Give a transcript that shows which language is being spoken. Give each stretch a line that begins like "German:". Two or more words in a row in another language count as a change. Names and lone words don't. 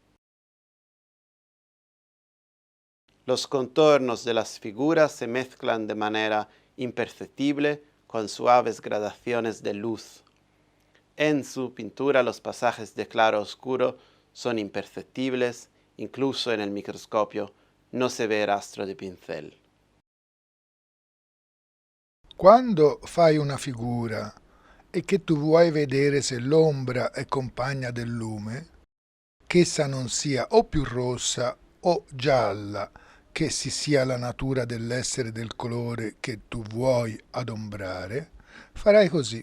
Spanish: Los contornos de las figuras se mezclan de manera imperceptible con suaves gradaciones de luz. En su pintura los pasajes de claro a oscuro son imperceptibles, incluso en el microscopio no se ve rastro di pincel.
Italian: Quando fai una figura e che tu vuoi vedere se l'ombra è compagna del lume, che essa non sia o più rossa o gialla, che si sia la natura dell'essere del colore che tu vuoi adombrare, farai così.